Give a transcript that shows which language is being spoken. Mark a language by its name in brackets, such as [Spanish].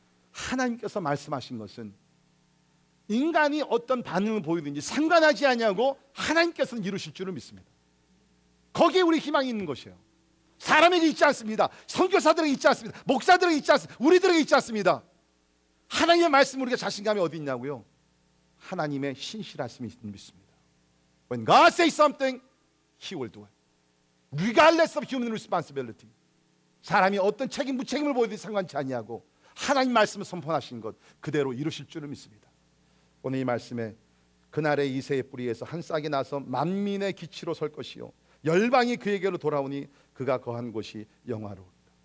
[Korean] 하나님께서 말씀하신 것은 인간이 어떤 반응을 보이든지 상관하지 않냐고 하나님께서는 이루실 줄을 믿습니다. 거기에 우리 희망이 있는 것이에요. 사람에게 있지 않습니다. 선교사들에게 있지 않습니다. 목사들에게 있지 않습니다. 우리들에게 있지 않습니다. 하나님의 말씀, 우리가 자신감이 어디 있냐고요? 하나님의 신실하심이 있는 믿습니다. [English] When God says something, He will do it. Regardless of human responsibility. [Korean] 사람이 어떤 책임, 무책임을 보이든지 상관치 아니하고 하나님 말씀을 선포하신 것 그대로 이루실 줄을 믿습니다. 오늘 이 말씀에 그날의 이새의 뿌리에서 한 싹이 나서 만민의 기치로 설 것이요 열방이 그에게로 돌아오니 그가 거한 곳이 영화로우리라.